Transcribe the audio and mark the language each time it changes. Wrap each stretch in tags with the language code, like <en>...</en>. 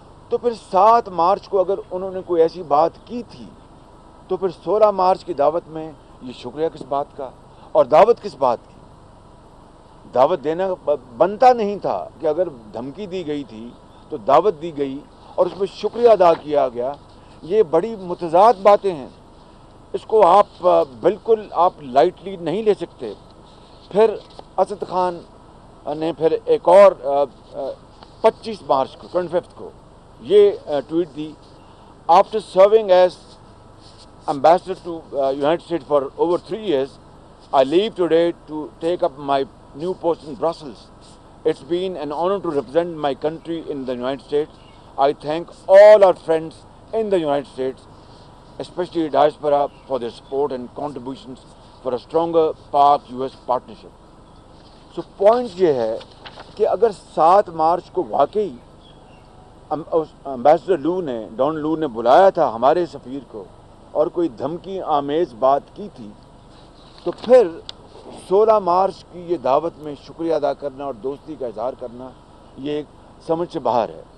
<ur>تو پھر 7 مارچ کو اگر انہوں نے کوئی ایسی بات کی تھی تو پھر 16 مارچ کی دعوت میں یہ شکریہ کس بات کا اور دعوت کس بات کی؟ دعوت دینا بنتا نہیں تھا کہ اگر دھمکی دی گئی تھی تو دعوت دی گئی اور اس میں شکریہ ادا کیا گیا. یہ بڑی متضاد باتیں ہیں, اس کو آپ بالکل آپ لائٹلی نہیں لے سکتے. پھر اسد خان نے پھر ایک اور 25 مارچ کو 25 کو یہ tweet the,</ur> <en>After serving as ambassador to United States for over 3 years, I leave today to take up my new post in Brussels. It's been an honor to represent my country in the United States. I thank all our friends in the United States, especially diaspora, for their support and contributions for a stronger Pak-US partnership. So point</en> <ur>یہ ہے کہ اگر 7 مارچ کو واقعی ambassador لو نے Donald لو نے بلایا تھا ہمارے سفیر کو اور کوئی دھمکی آمیز بات کی تھی, تو پھر 16 مارچ کی یہ دعوت میں شکریہ ادا کرنا اور دوستی کا اظہار کرنا یہ ایک سمجھ سے باہر ہے.</ur>